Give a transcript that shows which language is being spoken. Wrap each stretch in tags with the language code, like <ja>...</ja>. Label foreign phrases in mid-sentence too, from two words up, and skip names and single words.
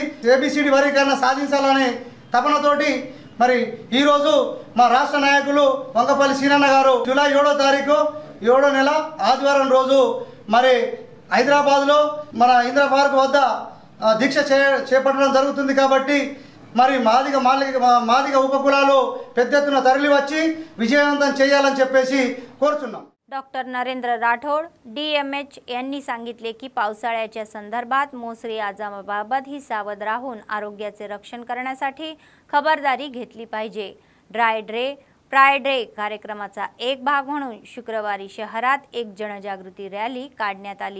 <te>ఏబిసిడి వర్గీకరణ సాధించాలనే తపనతోటి మరి ఈరోజు మా రాష్ట్ర నాయకులు వంగపల్లి సీనన్న గారు జూలై 7వ తారీఖు 7వ నెల ఆదివారం రోజు మరి హైదరాబాద్లో మన ఇందిరా పార్క్ వద్ద దీక్ష చేపట్టడం జరుగుతుంది కాబట్టి మరి మాదిగ ఉపకులాలు పెద్ద ఎత్తున తరలి వచ్చి విజయవంతం చేయాలని చెప్పేసి కోరుచున్నాం।</te> <mr>डॉक्टर नरेंद्र राठोड DMH यांनी सांगितले की पावसाळ्याच्या संदर्भात मोसरी आजामाबाबत ही सावध राहून आरोग्याचे रक्षण करण्यासाठी खबरदारी घेतली पाहिजे।</mr> <en>Dry Day</en> <mr>कार्यक्रमाचा एक भाग म्हणून शुक्रवारी शहरात एक जनजागृती रॅली काढण्यात आली।</mr>